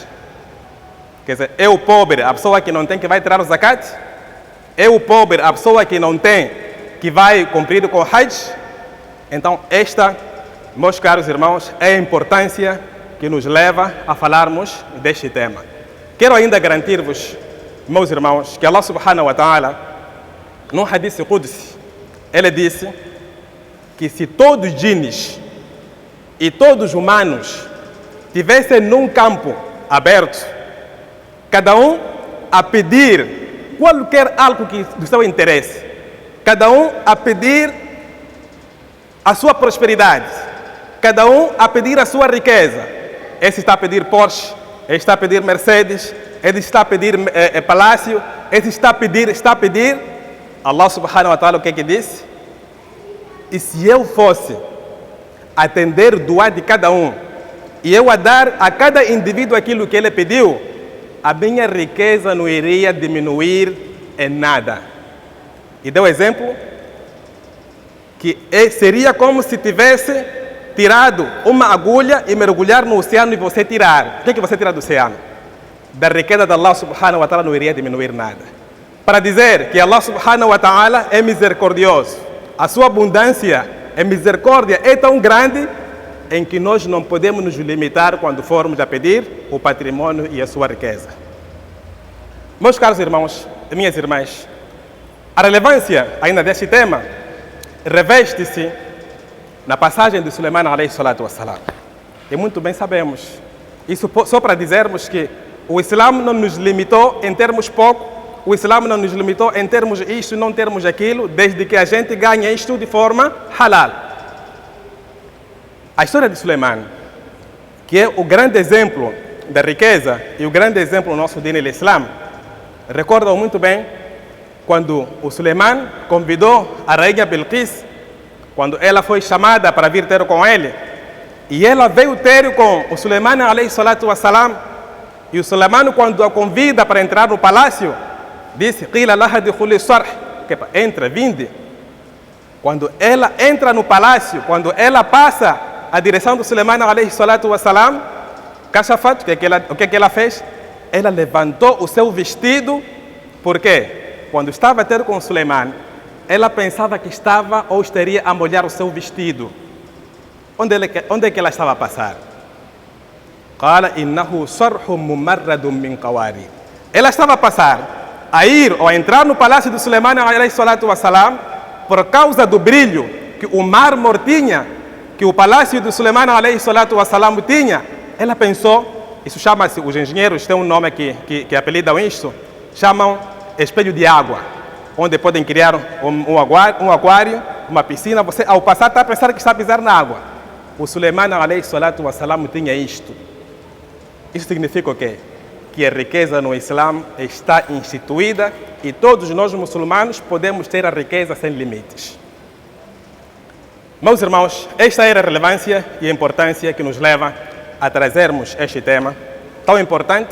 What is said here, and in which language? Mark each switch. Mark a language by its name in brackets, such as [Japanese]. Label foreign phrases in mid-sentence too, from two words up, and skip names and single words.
[Portuguese] Quer dizer, é o pobre, a pessoa que não tem, que vai tirar o zakat? É o pobre, a pessoa que não tem, que vai cumprir com o hajj? Então, esta, meus caros irmãos, é a importância que nos leva a falarmos deste tema. Quero ainda garantir-vos, meus irmãos, que Allah [Arabic] سبحانه وتعالى, [Portuguese] num [Arabic] حديث قدسي, [Portuguese] ele disse que se todos os djinns e todos os humanos tivessem num campo aberto, cada um a pedir qualquer algo que do seu interesse, cada um a pedir a sua prosperidade, cada um a pedir a sua riqueza. Esse está a pedir Porsche, esse está a pedir Mercedes, esse está a pedir palácio, esse está a pedir. Allah [Arabic] سبحانه وتعالى [Portuguese] o que disse? E se eu fosse atender o doar de cada um, e eu a dar a cada indivíduo aquilo que ele pediu, a minha riqueza não iria diminuir em nada. E deu exemplo que seria como se tivesse tirado uma agulha e mergulhar no oceano e você tirar. O que você tira do oceano? Da riqueza de Allah [Arabic] سبحانه وتعالى [Portuguese] não iria diminuir nada. Para dizer que Allah [Arabic] سبحانه وتعالى [Portuguese] é misericordioso, a sua abundância é misericórdia, é tão grande em que nós não podemos nos limitar quando formos a pedir o patrimônio e a sua riqueza. Meus caros irmãos e minhas irmãs, a relevância ainda deste tema reveste-se na passagem de Suleiman [Arabic] عليه الصلاة والسلام. [Portuguese] E muito bem sabemos, isso só para dizermos que o Islã não nos limitou em termos pouco, o Islã não nos limitou em termos isto, não termos aquilo, desde que a gente ganhe isto de forma halal. A história de Suleiman, que é o grande exemplo da riqueza e o grande exemplo do nosso dino Islã, recordam muito bem quando o Suleiman convidou a rainha Bilqis, quando ela foi chamada para vir ter com ele, e ela veio ter com o Suleiman [Arabic] عليه الصلاة والسلام, [Portuguese] e o Suleiman, quando a convida para entrar no palácio, disse: [Arabic] "قيل لها ادخلي الصرح", [Portuguese] que entra, vinde. Quando ela entra no palácio, quando ela passa a direção do Suleiman [Arabic] عليه الصلاة والسلام, [Portuguese] kashafat, o que ela fez? Ela levantou o seu vestido, porque quando estava a ter com o Suleiman, ela pensava que estava ou estaria a molhar o seu vestido. Onde é que ela estava a passar? [Arabic] قال إنه صرح ممرد من قوارير. [Portuguese] Ela estava a passar, a ir ou a entrar no palácio do Suleiman [Arabic] عليه الصلاة والسلام, [Portuguese] por causa do brilho que o mármore tinha, que o palácio do Suleiman [Arabic] عليه الصلاة والسلام [Portuguese] tinha. Ela pensou, isso chama-se, os engenheiros têm um nome que apelidam isto, chamam espelho de água, onde podem criar um aquário, uma piscina. Você, ao passar, está a pensar que está a pisar na água. O Suleiman [Arabic] عليه الصلاة والسلام [Portuguese] tinha isto. Isso significa o quê? Que a riqueza no Islã está instituída e todos nós muçulmanos podemos ter a riqueza sem limites. Meus irmãos, esta era a relevância e a importância que nos leva a trazermos este tema tão importante.